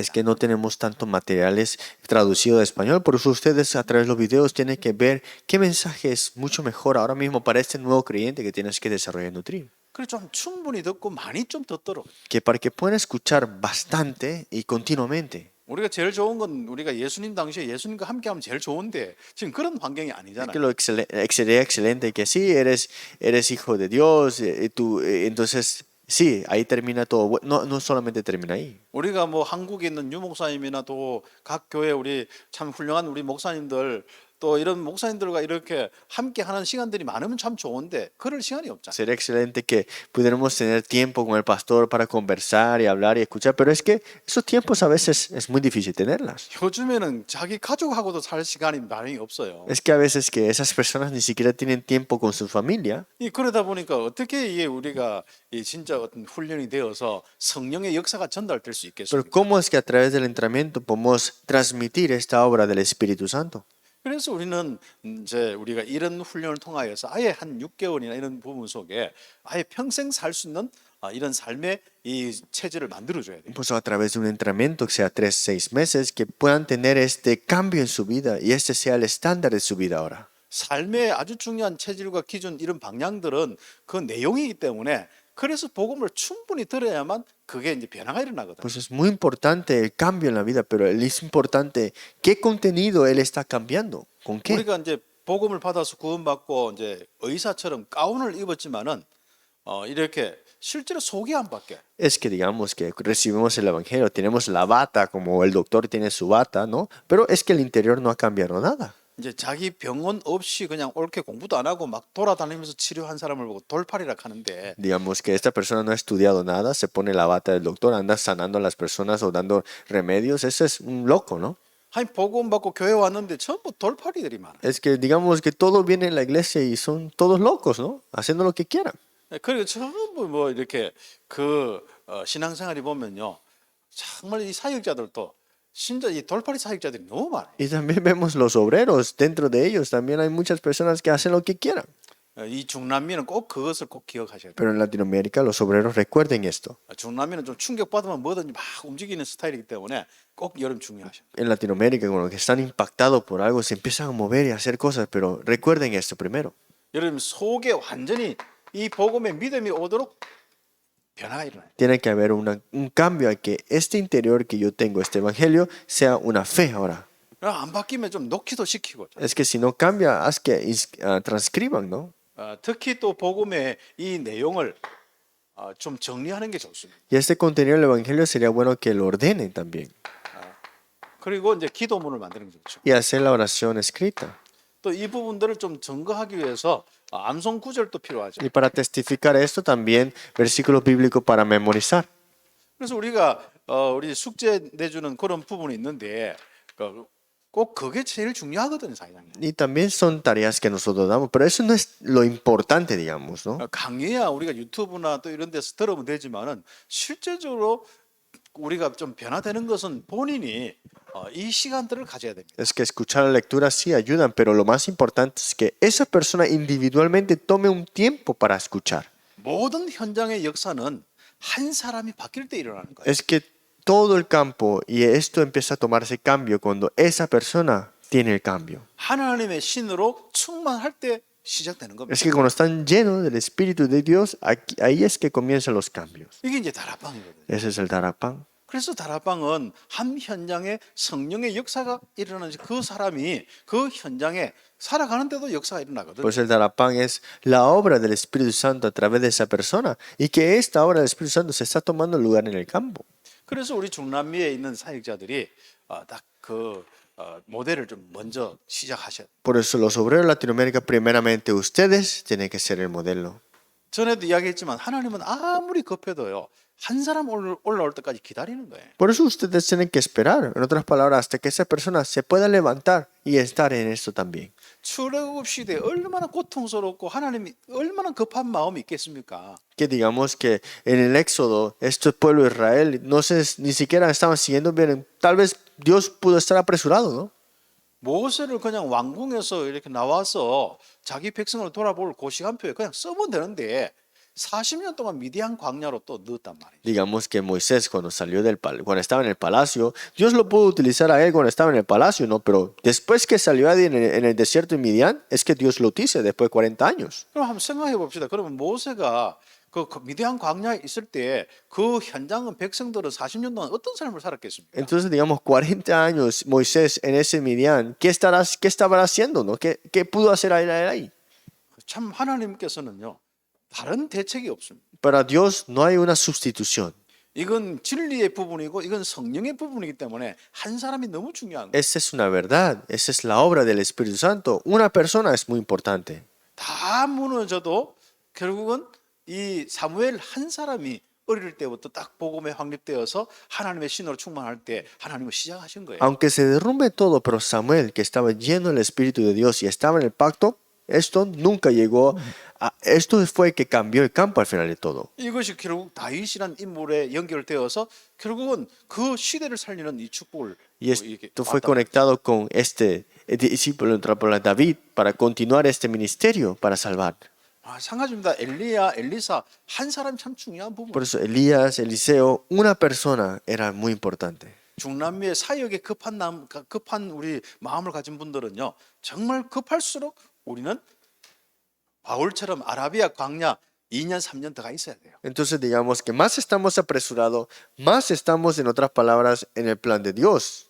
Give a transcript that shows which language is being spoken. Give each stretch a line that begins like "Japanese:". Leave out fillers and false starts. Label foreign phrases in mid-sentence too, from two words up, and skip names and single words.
Spanish: Es que no tenemos tantos materiales traducidos de español, por eso ustedes a través de los videos tienen que ver qué mensaje es mucho mejor ahora mismo para este nuevo creyente que tienes que desarrollar y nutrir.
Korean: 그래 좀 충분히 듣고 많이 좀 듣도록.
Spanish: Que para que puedan escuchar bastante y continuamente.
Korean: 우리가 제일 좋은 건 우리가 예수님 당시에 예수님과 함께하면 제일 좋은데 지금 그런 환경이
Spanish: Es que
Korean: 아니잖아요.
Spanish: lo sería excelente que sí, eres hijo de Dios, entonces sí, ahí termina todo. No, no solamente termina ahí.
Korean: 우리가 뭐 한국에 있는 유 목사님이나 또 각 교회 우리 참 훌륭한 우리 목사님들 또 이런 목사님들과 이렇게 함께 하는 시간들이 많으면 참 좋은데 그럴 시간이 없잖아요.
Spanish: Sería excelente que pudiéramos tener tiempo con el pastor para conversar y hablar y escuchar, pero es que esos tiempos a veces es muy difícil tenerlas.
Korean: 요즘에는 자기 가족하고도 살 시간이 많이 없어요.
Spanish: Es que a veces que esas personas ni siquiera tienen tiempo con su familia.
Korean: 이 그러다 보니까 어떻게 이게 우리가 이 진짜 어떤 훈련이 되어서 성령의 역사가 전달될 수
Spanish: Pero
Korean: 있겠습니까?
Spanish: ¿cómo es que a través del entrenamiento podemos transmitir esta obra del Espíritu Santo?
Korean: 그래서 우리는 이제 우리가 이런 훈련을 통하여서 아예 한 6개월이나 이런 부분 속에 아예 평생 살 수 있는 이런 삶의 이 체질을 만들어줘야 돼요.
Spanish: Pues a través de un entrenamiento que sea 3, 6 meses, que puedan tener este cambio en su vida y este sea el estándar de su vida ahora.
Korean: 삶의 아주 중요한 체질과 기준 이런 방향들은 그 내용이기 때문에 그래서 복음을 충분히 들어야만 그게 이제 변화가 일어나거든요.
Spanish: Pues es muy importante el cambio en la vida, pero es importante qué contenido él está cambiando, con qué.
Korean: 우리가 이제 복음을 받아서 구원받고 이제 의사처럼 가운을 입었지만은 이렇게 실제로 속이 안 바뀌어요.
Spanish: Es que digamos que recibimos el evangelio, tenemos la bata como el doctor tiene su bata, ¿no? Pero es que el interior no ha cambiado nada.
Korean: 이제 자기 병원 없이 그냥 옳게 공부도 안 하고 막 돌아다니면서 치료한 사람을 보고 돌팔이라 하는데
Spanish: Digamos que esta persona no ha estudiado nada, se pone la bata del doctor, anda sanando a las personas o dando remedios, ese es un loco, ¿no?
Korean: 아니 복음 받고 교회 왔는데 전부 돌팔이들이 많아요.
Spanish: Es que digamos que todo viene en la iglesia y son todos locos, ¿no? Haciendo lo que quieran.
Korean: 그리고 전부 뭐 이렇게 그 신앙생활이 보면요 정말 이 사역자들도 진짜 이 돌팔이 사역자들이 너무 많아요.
Spanish: Y también vemos los obreros, dentro de ellos también hay muchas personas que hacen lo que quieran.
Korean: 이 중남미는 꼭 그것을 꼭 기억하셔야 돼요.
Spanish: Pero en Latinoamérica los obreros recuerden esto.
Korean: 중남미는 좀 충격받으면 뭐든지 막 움직이는 스타일이기 때문에 꼭 여러분 중요하셔요.
Spanish: En Latinoamérica, con los que están impactados por algo, se empiezan a mover y a hacer cosas, pero recuerden esto primero.
Korean: 여러분 속에 완전히 이 복음의 믿음이 오도록 변화가 일어나요.
Spanish: Tiene que haber un cambio a que este interior que yo tengo, este evangelio, sea una fe ahora.
Korean: 안 바뀌면 좀 놓기도 시키고.
Spanish: Es que si no cambia, haz que transcriban, ¿no?
Korean: 특히 또 복음의 이 내용을 좀 정리하는 게 좋습니다.
Spanish: Y este contenido del Evangelio sería bueno que lo ordenen también
Korean: 그리고 이제 기도문을 만드는 게 좋죠.
Spanish: y hacer la oración escrita.
Korean: 또 이 부분들을 좀 증거하기 위해서 암송 구절도 필요하죠.
Spanish: Y para testificar esto también versículos bíblicos para memorizar.
Korean: 그래서 우리가 우리 숙제 내주는 그런 부분이 있는데 꼭 그게 제일 중요하거든요, 사회자님.
Spanish: Y también son tareas que nosotros damos, pero eso no es lo importante, digamos, ¿no?
Korean: 강의야 우리가 유튜브나 또 이런 데서 들으면 되지만은 실제적으로 우리가 좀 변화되는 것은 본인이 이 시간들을 가져야 됩니다.
Spanish: Es que escuchar la lectura sí ayudan, pero lo más importante es que esa persona individualmente tome un tiempo para escuchar.
Korean: 모든 현장의 역사는 한 사람이 바뀔 때 일어나는 거예요.
Spanish: Es que todo el campo, y esto empieza a tomarse cambio cuando esa persona tiene el cambio.
Korean: 하나님의 신으로 충만할 때 시작되는 겁니다.
Spanish: Es que cuando están llenos del Espíritu de Dios, ahí es que comienzan los cambios.
Korean: 이게 이제 다락방이거든요.
Spanish: Ese es el Darapán.
Korean: 그래서 다락방은 한 현장에 성령의 역사가 일어나는 그 사람이 그 현장에 살아가는데도 역사가 일어나거든요.
Spanish: Pues el Darapán es la obra del Espíritu Santo a través de esa persona y que esta obra del Espíritu Santo se está tomando lugar en el campo.
Korean: 그래서 우리 중남미에 있는 사역자들이 딱 그 모델을 좀 먼저 시작하셔야 돼요.
Spanish: Por eso los obreros de Latinoamérica, primeramente ustedes tienen que ser el modelo.
Korean: 전에도 이야기했지만 하나님은 아무리 급해도요. 한 사람 올라올 때까지 기다리는 거예요.
Spanish: Por eso ustedes tienen que esperar, en otras palabras, hasta que esa persona se pueda levantar y estar en esto también.
Korean: 출애굽 시대에 얼마나 고통스럽고 하나님이 얼마나 급한 마음이 있겠습니까?
Spanish: Que digamos que en el Éxodo, este pueblo de Israel no se, ni siquiera estaban siguiendo bien. Tal vez Dios pudo estar apresurado, ¿no?
Korean: 모세를 그냥 왕궁에서 이렇게 나와서 자기 백성을 돌아볼 그 시간표에 그냥 써면 되는데 40년 동안 미디안 광야로 또 넣었단 말이에요.
Spanish: Digamos que Moisés cuando salió cuando estaba en el palacio, Dios lo pudo utilizar a él cuando estaba en el palacio, ¿no? Pero después que salió en el desierto de Midian, es que Dios lo utiliza después de 40 años.
Korean: 그럼 한번 생각해 봅시다. 그러면 모세가 그 미디안 광야에 있을 때 그 현장은 백성들은 40년 동안 어떤 삶을 살았겠습니까?
Spanish: Entonces, digamos, 40 años Moisés en ese Midian, ¿qué estaba haciendo, no? ¿Qué pudo hacer él ahí?
Korean: 참 하나님께서는요. 다른 대책이 없습니다.
Spanish: Para Dios no hay una sustitución.
Korean: 이건 진리의 부분이고 이건 성령의 부분이기 때문에 한 사람이 너무 중요한 거예요.
Spanish: Esa es una verdad, esa es la obra del Espíritu Santo. Una persona es muy importante.
Korean: 다 무너져도 결국은 이 사무엘 한 사람이 어릴 때부터 딱 복음에 확립되어서 하나님의 신으로 충만할 때 하나님은 시작하신 거예요.
Spanish: Aunque se derrumbe todo, pero Samuel, que estaba lleno del Espíritu de Dios y estaba en el pacto, esto nunca llegó a... Esto fue que cambió el campo al final de todo.
Korean: 이것이 결국 다윗이란 인물에 연결되어서 결국은 그 시대를 살리는 이 축복을
Spanish: Y
Korean: 이렇게
Spanish: esto fue
Korean: 받았다.
Spanish: conectado con este discípulo de David para continuar este ministerio, para salvar.
Korean: 상가집니다. 엘리야, 엘리사 한 사람 참 중요한 부분.
Spanish: Por eso Elías, Eliseo, una persona era muy importante.
Korean: 중남미의 사역에 급한 우리 마음을 가진 분들은요. 정말 급할수록 우리는 바울처럼 아라비아 광야 2년 3년 더 가 있어야 돼요.
Spanish: Entonces digamos que más estamos apresurados, más estamos, en otras palabras, en el plan de Dios.